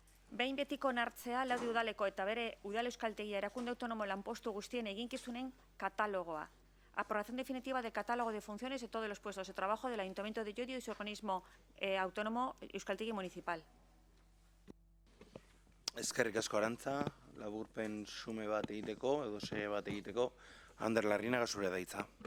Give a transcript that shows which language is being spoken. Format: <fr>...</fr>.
<eu>Behin betiko onartzea Laudio udaleko eta bere udal euskaltegia erakunde autonomo lanpostu guztien eginkizunen katalogoa.</eu> <es>Aprobación definitiva del catálogo de funciones de todos los puestos de trabajo del Ayuntamiento de Llodio y su organismo autónomo Euskaltegi Municipal.</es> <eu>Eskerrik asko, Arantza, laburpen xume bat egiteko, edo xe bat egiteko, Ander Larrinaga zure da hitza.</eu>